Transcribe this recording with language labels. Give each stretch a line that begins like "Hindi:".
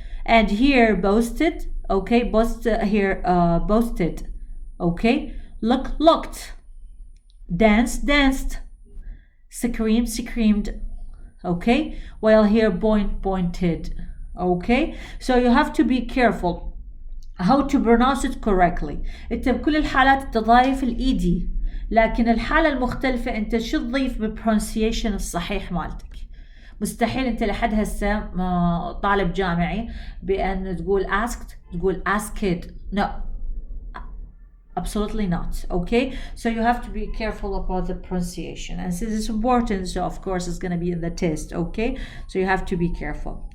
English: And here, boasted, okay? Here, boasted, okay? Look, looked, dance, danced, scream, screamed, okay? While here, point, pointed, okay? So you have to be careful how to pronounce it correctly.
Arabic: انت بكل الحالات تضايف الايدي، لكن الحالة المختلفة انت شو تضيف بالبرونسيشن الصحيح مالتك. مستحيل انت لحد هسه طالب جامعي بان تقول asked تقول asked.
English: No, absolutely not, okay? So you have to be careful about the pronunciation, and since it's important, so of course it's going to be in the test, okay? So you have to be careful.